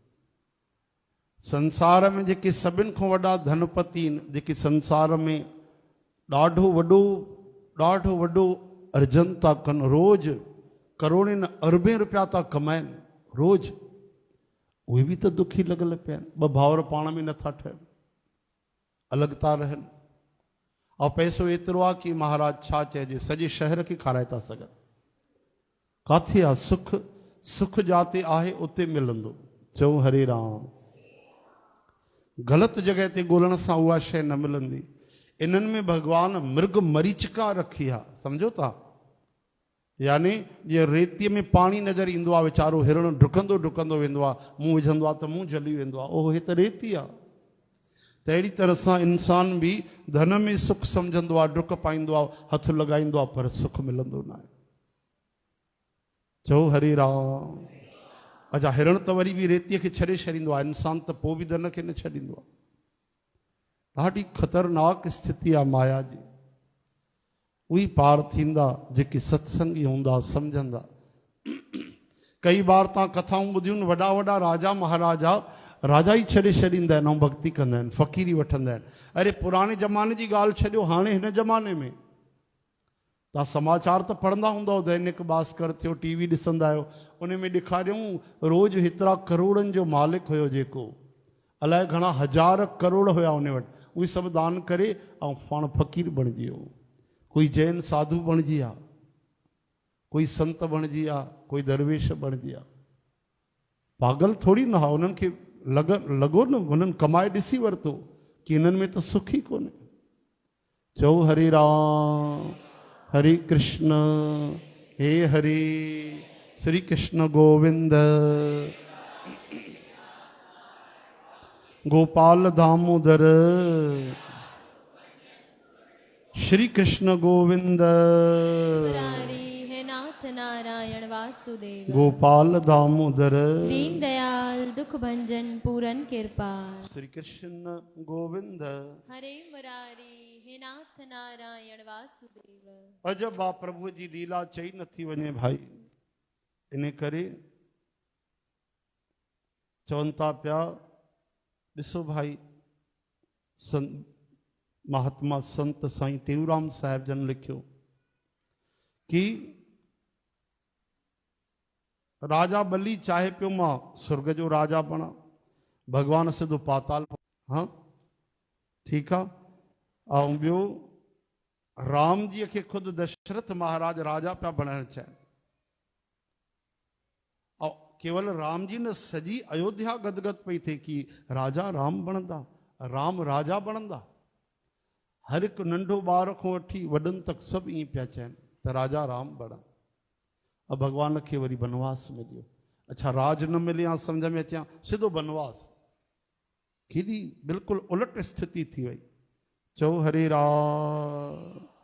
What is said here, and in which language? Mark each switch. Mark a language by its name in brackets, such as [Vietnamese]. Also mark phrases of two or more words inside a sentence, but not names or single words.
[Sindhi] संसार में जेके सभिनि खां वॾा धनपति आहिनि जेके संसार में ॾाढो वॾो अर्जन था कनि रोज़ करोड़े न अरबे रुपया था कमाइनि रोज़ उहे बि त दुखी लॻल पिया आहिनि ॿ भाउर पाण में नथा ठहनि अलॻि था रहनि और पैसो एतिरो आहे कि महाराज छा चइजे सॼे शहर खे खाराए था सघनि किथे आहे सुख सुख जाते आहे उते मिलंदो चओ हरे राम ग़लति जॻह ते ॻोल्हण सां उहा शइ न मिलंदी इन्हनि में भगवान मृग मरीचिका रखी आहे सम्झो था यानी जीअं रेतीअ में पाणी नज़र ईंदो आहे वीचारो हिरण डुकंदो डुकंदो वेंदो आहे मुंहुं विझंदो आहे त मुंहुं जली वेंदो आहे ओहो हे त रेती आहे त अहिड़ी तरह सां इंसान बि धन में सुख सम्झंदो आहे डुक पाईंदो आहे हथु लॻाईंदो आहे पर सुख मिलंदो न आहे चओ हरे राम अच्छा हिरण त वरी बि रेतीअ खे छॾे छॾींदो आहे इंसान त पोइ बि धन खे न छॾींदो आहे ॾाढी ख़तरनाक स्थिति आहे माया जी उही पार थींदा जेके सत्संगी हूंदा सम्झंदा कई बार तव्हां कथाऊं ॿुधियूं वॾा वॾा राजा महाराजा राजा ई छॾे छॾींदा आहिनि ऐं भक्ति कंदा आहिनि फ़क़ीरी वठंदा आहिनि अरे पुराणे ज़माने जी ॻाल्हि छॾियो हाणे हिन ज़माने में तव्हां समाचार त पढ़ंदा हूंदव दैनिक भास्कर थियो टीवी ॾिसंदा आहियो उन में ॾेखारियऊं रोज़ हेतिरा करोड़नि जो मालिक हुयो जेको अलाए घणा हज़ार करोड़ हुया उन वटि उहे सभु दान करे ऐं पाण फ़क़ीर बणिजी वियो कोई जैन साधु बणिजी विया कोई संत बणिजी विया कोई दरवेश बणिजी विया पागल थोरी न हुआ उन्हनि खे लॻो न उन्हनि कमाए ॾिसी वरितो कि हिननि में त सुख ई कोन्हे चओ हरे राम हरे कृष्ण हे हरे श्री कृष्ण गोविंद गोपाल दामोदर श्री कृष्ण गोविंद [Hindi] मुरारी है नाथ नारायण वासुदेव गोपाल दामोदर दीन दयाल दुख भंजन पूरन कृपाल श्री कृष्ण गोविंद हरे मुरारी हे नाथ नारायण वासुदेव। [Sindhi] अजब आ प्रभु जी लीला चई नथी वने भाई इन करे चवनि था पिया ॾिसो भाई महात्मा संत साईं टेऊराम साहिब जन लिखियो कि राजा बली चाहे पियो मां स्वर्ग जो राजा बणा भगवान सिधो पाताल [Hindi] हाँ ठीक है [Sindhi] ऐं ॿियो राम जी के खुद दशरथ महाराज राजा पिया बणाइण चाहिनि और केवल राम जी ने सजी अयोध्या गदगद पई थे कि राजा राम बनंदा राम राजा बनंदा हर एक नंढो ॿार खां वठी वॾनि तक सभु ईअं पिया चवनि त राजा राम बणा अब भगवान के वरी बनवास मिलियो अच्छा राज न मिले या [Hindi] समझ में [Sindhi] अचा सिधो बनवास केॾी बिल्कुलु उलट स्थिति थी वई चओ हरे राम